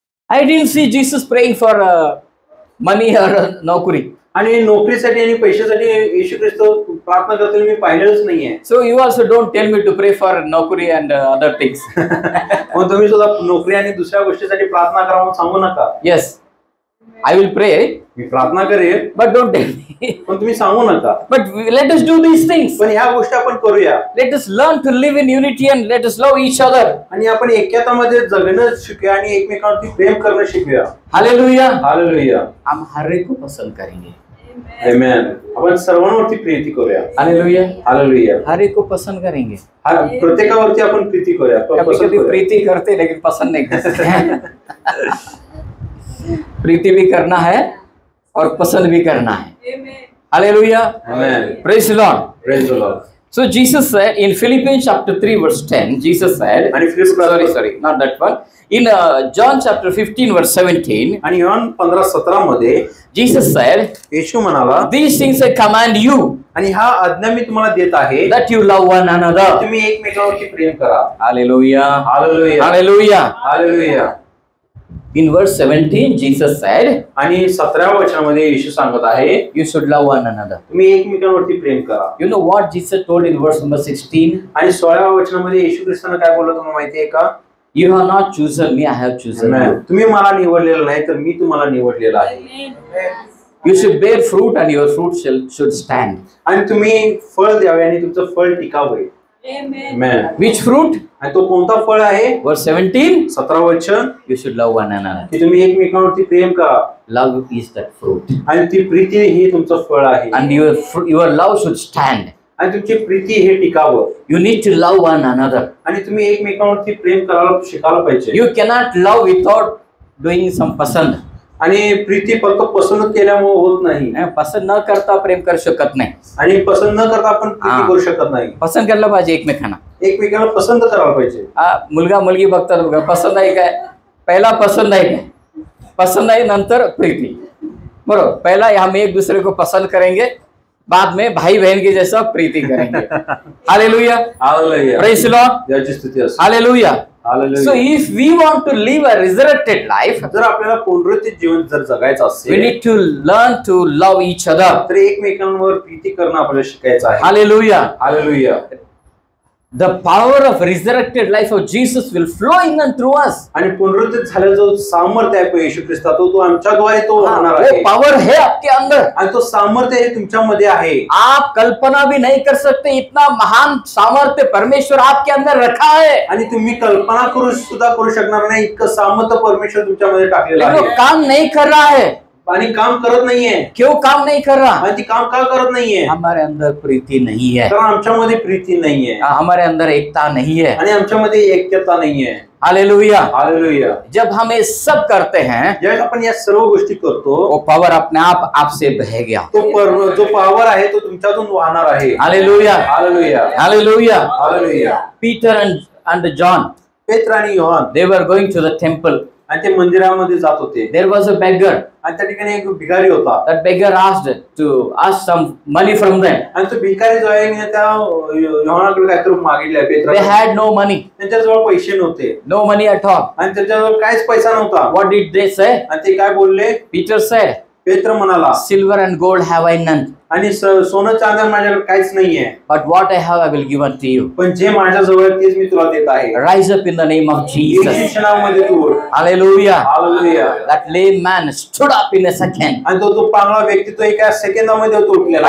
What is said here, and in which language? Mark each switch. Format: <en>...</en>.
<en>I didn't see Jesus praying for money or naukri.</en> <mr>आणि नोकरीसाठी आणि पैशासाठी येशू ख्रिस्त प्रार्थना करताना मी पाहिलेलंच नाहीये.</mr> <en>So you also don't tell me to pray for naukri and other things.</en> <mr>मग तुम्ही सुद्धा नोकरी आणि दुसऱ्या गोष्टीसाठी प्रार्थना करा म्हणून सांगू नका.</mr> <en>Yes, I will pray,</en> <mr>मी प्रार्थना करेन,</mr> <en>but don't tell me.</en> <mr>पण तुम्ही सांगू नका.</mr> <en>But let us do these things.</en> <mr>पण ह्या गोष्टी आपण करूया.</mr> <en>Let us learn to live in unity and let us love each other.</en> <mr>आणि आपण ऐक्यतामध्ये जगणं शिकूया आणि एकमेकांवरती प्रेम करणं शिकूया.</mr> <en>Hallelujah.</en> <mr>हालेलुया.</mr> <hi>हम हर एक को पसंद करेंगे.</hi> <mr>आमेन. आपण सर्वांवरती प्रीती करूया.</mr> <en>Hallelujah.</en> <mr>हालेलुया.</mr> <hi>हर एक को पसंद करेंगे.</hi> <mr>प्रत्येकावरती आपण प्रीती करूया.</mr> <hi>कभी-कभी प्रीति करते लेकिन पसंद नहीं करते. प्रीति भी करना है और पसंद भी करना है.</hi> <en>Hallelujah. Amen. Praise the Lord. Praise the Lord. So Jesus said in Philippians chapter 3 verse 10, Jesus said, sorry, not that one. In John chapter 15 verse 17,</en> <mr>आणि योहान 15:17 मध्ये</mr> <en>Jesus said,</en> <mr>येशू म्हणाला,</mr> <en>these things I command you,</en> <mr>आणि हा आज्ञा मी तुम्हाला देत आहे,</mr> <en>that you love one another.</en> <mr>तुम्ही एकमेकांवरती प्रेम करा.</mr> <en>Hallelujah.</en> <mr>Hallelujah.</mr> <en>Hallelujah.</en> <mr>Hallelujah.</mr> <en>In verse 17, Jesus said,</en> <mr>आणि 17व्या वचनामध्ये येशू सांगत आहे,</mr> <en>you should love one another.</en> <mr>तुम्ही एकमेकांवरती प्रेम करा.</mr> <en>You know what Jesus told in verse number 16?</en> <mr>आणि 16व्या वचनामध्ये येशू ख्रिस्ताने काय बोललं तुम्हाला माहिती आहे का?</mr> <en>You have not chosen me, I have chosen you.</en> <mr>तुम्ही मला निवडलेलं नाही तर मी तुम्हाला निवडलेलं आहे.</mr> <en>You should bear fruit and your fruit should stand.</en> <mr>आणि तुम्ही फळ द्यावे आणि तुमचं फळ टिकावे.</mr> <en>Amen. Which fruit?</en> <mr>आणि तो कोणता फळ आहे?</mr> <en>Verse 17,</en> <mr>17 वचन,</mr> <en>you should love one another.</en> <mr>की तुम्ही एकमेकांवरती प्रेम करा.</mr> <en>Love is that fruit.</en> <mr>आणि ती प्रीती ही तुमचं फळ आहे.</mr> <en>And your love should stand.</en> <mr>आणि तुमची प्रीती हे टिकावं.</mr> <en>You need to love one another.</en> <mr>आणि तुम्ही एकमेकांवरती प्रेम करायला शिकायला पाहिजे.</mr> <en>You cannot love without doing some pasand.</en> <mr>आणि प्रीती फक्त पसंत केल्यामुळे होत नाही. पसंद न करता प्रेम करू शकत नाही. आणि पसंत न करता आपण प्रीती करू शकत नाही. पसंत करायला पाहिजे एकमेकांना. एकमेकांना पसंत करायला पाहिजे. मुलगा मुलगी बघतात बघा, पसंद आहे काय, पहिला पसंद आहे काय, पसंद आहे नंतर प्रीति.</mr> <hi>बरोबर, पहला हम एक दूसरे को पसंद करेंगे, बाद में भाई बहन के जैसा प्रीति करेंगे.</hi> <mr>Hallelujah. Hallelujah.</mr> <en>Praise the Lord.</en> <mr>देवाची स्तुती असो. Hallelujah. Hallelujah.</mr> <en>So if we want to live a resurrected life,</en> <mr>जर आपल्याला पुनरुत्थित जीवन जर जगायचं</mr> <en>we</en> <mr>असेल,</mr> <en>need to learn to love each other.</en> <mr>तर एकमेकांवर प्रीती करणं आपल्याला शिकायचं आहे.</mr> <en>Hallelujah.</en> <mr>Hallelujah.</mr> <en>The power of resurrected life of Jesus will flow in and through us.</en> <mr>आणि पुनरुत्थित झालेला जो सामर्थ्य आहे येशू ख्रिस्ता, तो आमच्याद्वारे तो होणार</mr> <hi>वो</hi> <mr>आहे.</mr> <hi>पावर है आपके अंदर.</hi> <mr>आणि तो सामर्थ्य हे तुमच्यामध्ये आहे.</mr> <hi>आप कल्पना भी नहीं कर सकते इतना महान सामर्थ्य परमेश्वर आपके अंदर रखा है.</hi> <mr>आणि तुम्ही कल्पना करू शकणार नाही इतकं सामर्थ्य परमेश्वर तुमच्यामध्ये टाकलेलं</mr> <hi>लेकिन वो</hi> <mr>आहे.</mr> <hi>काम नहीं कर रहा है.</hi> <mr>आणि काम करत नाहीये.</mr> <hi>क्यों काम नहीं कर रहा?</hi> <mr>आणि ती काम का करत नाहीये?</mr> <hi>हमारे अंदर प्रीति नहीं है.</hi> <mr>कारण आमच्यामध्ये प्रीती नाहीये.</mr> <hi>हमारे अंदर एकता नहीं है.</hi> <mr>आणि आमच्यामध्ये ऐक्यता नाहीये. हालेलुया. हालेलुया.</mr> <hi>जब हम ये सब करते हैं,</hi> <mr>ज्यावेळेस आपण या सर्व गोष्टी करतो,</mr> <hi>वो पावर अपने आप आपसे बह गया.</hi> <mr>तो जो पावर आहे तो तुमच्यातून वाहणार आहे. Hallelujah. Hallelujah. Hallelujah. Hallelujah.</mr> <en>Peter and John,</en> <mr>पेत्र आणि Yohan,</mr> <en>they were going to the temple.</en> <mr>आणि ते मंदिरामध्ये जात होते.</mr> <en>There was a beggar.</en> <mr>आणि त्या ठिकाणी एक भिकारी होता.</mr> <en>That beggar asked some money from them.</en> <mr>आणि तो भिकारी जो आहे त्या योहानाकडे काहीतरी मागितले.</mr> <en>They</en> <mr>पेत्र</mr> <en>had no money.</en> <mr>त्यांच्याजवळ पैसे नव्हते.</mr> <en>No money at all.</en> <mr>आणि त्याच्याजवळ काहीच पैसा नव्हता.</mr> <en>What did they say?</en> <mr>आणि ते काय बोलले?</mr> <en>Peter said,</en> <mr>पेत्र म्हणाला,</mr> <en>silver and gold have I none.</en> <mr>आणि सोनं चांदी माझ्याकडे काहीच नाहीये.</mr> <en>But what I have I will give unto you.</en> <mr>पण जे माझ्याजवळ आहे तेच मी तुला देत आहे.</mr> <en>Rise up in the name of Jesus.</en> <mr>येशूच्या नावामध्ये तू उठ.</mr> <en>Hallelujah.</en> <mr>Hallelujah.</mr> <en>That lame man stood up in a second.</en> <mr>आणि तो पांगळा व्यक्ती तो एका सेकंदामध्ये तो उठलेला</mr>